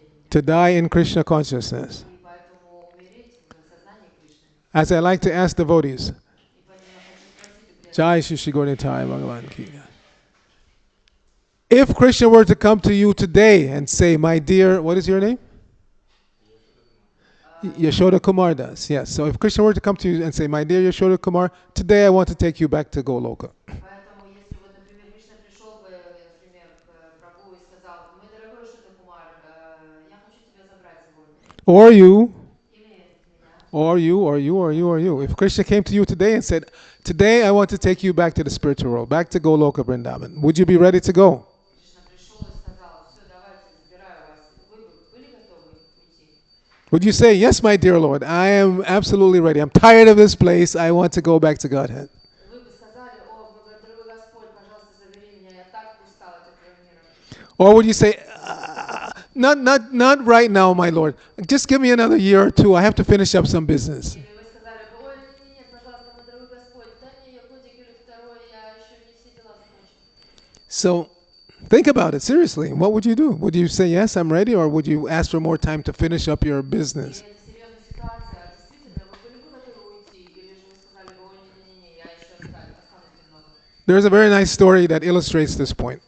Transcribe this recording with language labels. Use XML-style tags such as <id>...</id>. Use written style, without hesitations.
<en>to die in Krishna consciousness.</en> <ru>и поэтому умереть в сознании Кришны.</ru> <en>As I like to ask devotees,</en> <ru>И поэтому я хочу спросить у преданных,</ru> <hi>Jai Shri Shri Gaura Bhagavan Ki.</hi> <en>If Krishna were to come to you today and say, my dear, what is your name? Yashoda Kumar Das, yes. So if Krishna were to come to you and say, my dear Yashoda Kumar, today I want to take you back to Goloka.</en> <ru>поэтому если вот, например, Кришна пришел бы, например, к прабху и сказал, мой дорогой Шода Кумар, я хочу тебя забрать сегодня.</ru> <en>Or you,</en> <ru>Или меня.</ru> <en>or you, or you, or you, or you. If Krishna came to you today and said, today I want to take you back to the spiritual world, back to Goloka Vrindavan, would you be ready to go?</en> <ru>Кришна пришел и сказал, все, давайте, забираю вас. Вы бы были готовы уйти?</ru> <en>Would you say, yes, my dear Lord, I am absolutely ready. I'm tired of this place. I want to go back to Godhead.</en> <ru>Вы бы сказали, о, дорогой Господь, пожалуйста, забери меня, я так устал от этого мира.</ru> <en>Or would you say, not right now, my Lord. Just give me another year or two. I have to finish up some business.</en> <ru>Или вы сказали бы, ой, нет, пожалуйста, мой дорогой Господь, дай мне годик или второй, я еще не все дела закончил.</ru> <en>So think about it seriously. What would you do? Would you say, yes, I'm ready? Or would you ask for more time to finish up your business?</en> <ru>Или это серьезная ситуация, действительно, вы были бы готовы уйти, или же вы сказали бы, ой, не-не-не, я еще останусь немного.</ru> <en>There's a very nice story that illustrates this point.</en>